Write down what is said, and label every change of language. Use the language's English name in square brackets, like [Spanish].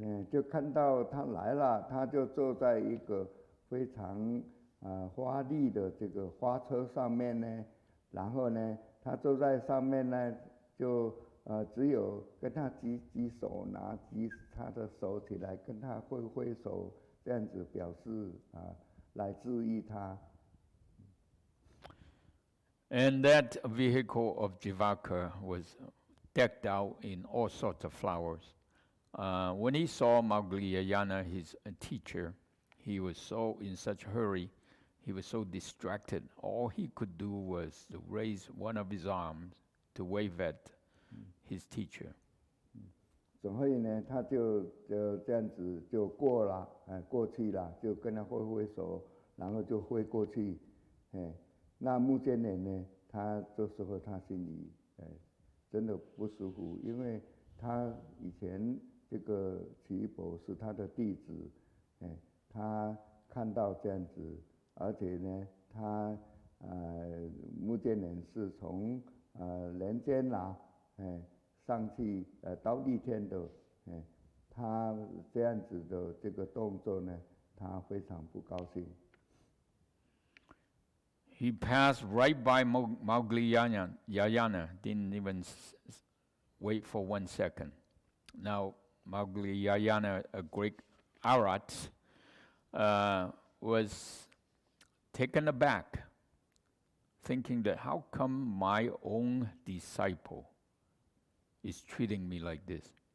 [Chinese] 就看到他来了，他就坐在一个非常华丽的这个花车上面呢，然后呢，他坐在上面呢，就只有跟他举手，举他的手起来，跟他挥手，这样子表示来治愈他。 [English] And that vehicle of Jivaka was decked out in all sorts of flowers. When he saw Maugliyayana, his teacher, he was so in such a hurry, he was so distracted. All he could do was to raise one of his arms to wave at his teacher. [Chinese] 所以呢，他就这样子就过去了，就跟他挥手，然后就挥过去。那目犍连呢，他这时候他心里真的不舒服，因为他以前这个奇婆是他的弟子，他看到这样子，而且呢，他目犍连是从人间上去到地天的，他这样子的这个动作呢，他非常不高兴。 [English] He passed right by Maugliyayana, didn't even wait for 1 second. Now, Maugliyayana, a great Arat, was taken aback, thinking that how come my own disciple is treating me like this?